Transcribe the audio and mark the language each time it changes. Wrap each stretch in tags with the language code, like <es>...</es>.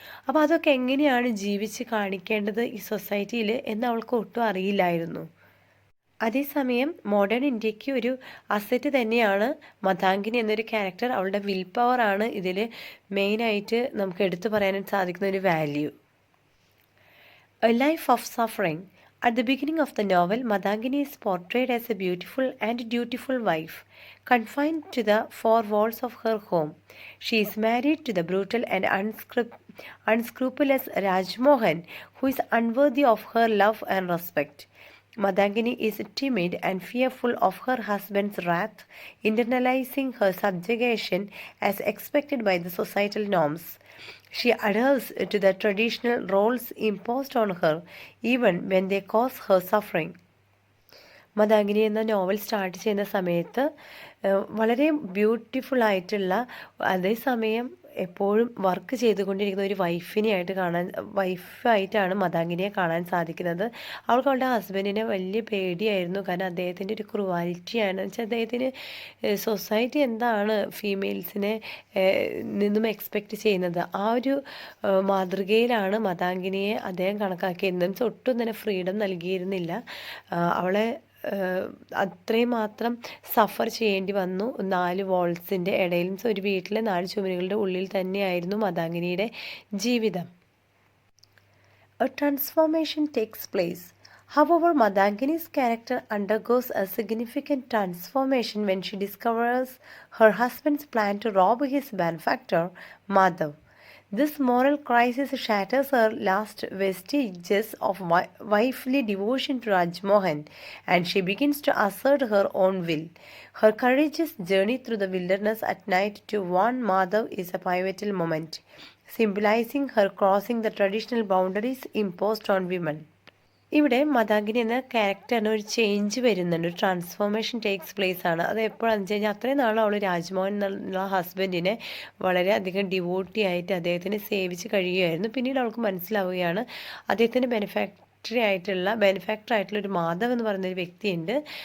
<ml>അപ്പോൾ അതൊക്കെ എങ്ങനെയാണ് ജീവിച്ച് കാണിക്കേണ്ടത് ഈ സൊസൈറ്റിയിൽ എന്ന് അവൾക്ക് ഒട്ടും അറിയില്ലായിരുന്നു. അതേസമയം മോഡേൺ ഇന്ത്യക്ക് ഒരു അസറ്റ് തന്നെയാണ് മതാങ്കിനി എന്നൊരു ക്യാരക്ടർ. അവളുടെ വിൽ പവറാണ് ഇതിൽ മെയിനായിട്ട് നമുക്ക് എടുത്തു പറയാനായിട്ട് സാധിക്കുന്ന ഒരു value.</ml> <en>A life of suffering. At the beginning of the novel, Madangini is portrayed as a beautiful and dutiful wife, confined to the four walls of her home. She is married to the brutal and unscrupulous Rajmohan, who is unworthy of her love and respect. Madangini is timid and fearful of her husband's wrath, internalizing her subjugation as expected by the societal norms. She adheres to the traditional roles imposed on her, even when they cause her suffering.</en> <ml>മതാങ്കിനി എന്ന novel start ചെയ്യുന്ന സമയത്ത് വളരെ beautiful ആയിട്ടുള്ള, അതേസമയം എപ്പോഴും work ചെയ്തുകൊണ്ടിരിക്കുന്ന ഒരു വൈഫായിട്ടാണ് മതാങ്കിനിയെ കാണാൻ സാധിക്കുന്നത്. അവൾക്ക് അവളുടെ ഹസ്ബൻഡിനെ വലിയ പേടിയായിരുന്നു. കാരണം അദ്ദേഹത്തിൻ്റെ ഒരു ക്രൂവാലിറ്റിയാണ്. വെച്ചാൽ അദ്ദേഹത്തിന് സൊസൈറ്റി എന്താണ് ഫീമെയിൽസിനെ നിന്നും എക്സ്പെക്റ്റ് ചെയ്യുന്നത്, ആ ഒരു മാതൃകയിലാണ് മതാങ്കിനിയെ അദ്ദേഹം കണക്കാക്കിയിരുന്നത്. ഒട്ടും തന്നെ ഫ്രീഡം നൽകിയിരുന്നില്ല. അവളെ അത്രയും മാത്രം സഫർ ചെയ്യേണ്ടി വന്നു. 4 വാൾസിൻ്റെ ഇടയിലും ഒരു വീട്ടിലെ 4 ചുമരുകളുടെ ഉള്ളിൽ തന്നെയായിരുന്നു മതാങ്കിനിയുടെ ജീവിതം.</ml> <en>A transformation takes place. However, Madangini's character undergoes a significant transformation when she discovers her husband's plan to rob his benefactor, Madhav. This moral crisis shatters her last vestiges of wifely devotion to Rajmohan, and she begins to assert her own will. Her courageous journey through the wilderness at night to warn Madhav is a pivotal moment, symbolizing her crossing the traditional boundaries imposed on women.</en> <ml>ഇവിടെ മതാങ്കിനി എന്ന ക്യാരക്ടറിന് ഒരു change വരുന്നുണ്ട്, ഒരു</ml> <en>transformation takes place</en> <ml>ആണ്. അത് എപ്പോഴാണെന്ന് വെച്ച് കഴിഞ്ഞാൽ അത്രയും നാളും അവൾ രാജ്മോഹൻ എന്നുള്ള ഹസ്ബൻഡിനെ വളരെയധികം ഡിവോട്ടി ആയിട്ട് അദ്ദേഹത്തിനെ സേവിച്ച് കഴിയുമായിരുന്നു. പിന്നീട് അവൾക്ക് മനസ്സിലാവുകയാണ് അദ്ദേഹത്തിൻ്റെ ബെനിഫാക്ടർ ആയിട്ടുള്ള ഒരു മാധവ് എന്ന് പറയുന്നൊരു വ്യക്തിയുണ്ട്.</ml>